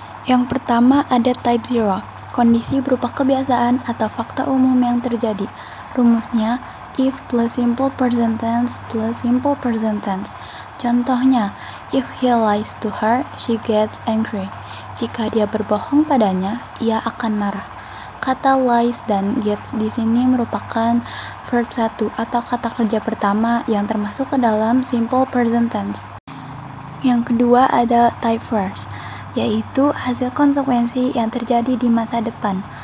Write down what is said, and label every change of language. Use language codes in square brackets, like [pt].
[id] Yang pertama ada type 0, kondisi berupa kebiasaan atau fakta umum yang terjadi. Rumusnya if plus simple present tense plus simple present tense. [en] Contohnya, if he lies to her, she gets angry. [id] Jika dia berbohong padanya, ia akan marah. Kata lies dan gets di sini merupakan verb 1 atau kata kerja pertama yang termasuk ke dalam simple present tense. Yang kedua ada type first, yaitu hasil konsekuensi yang terjadi di masa depan.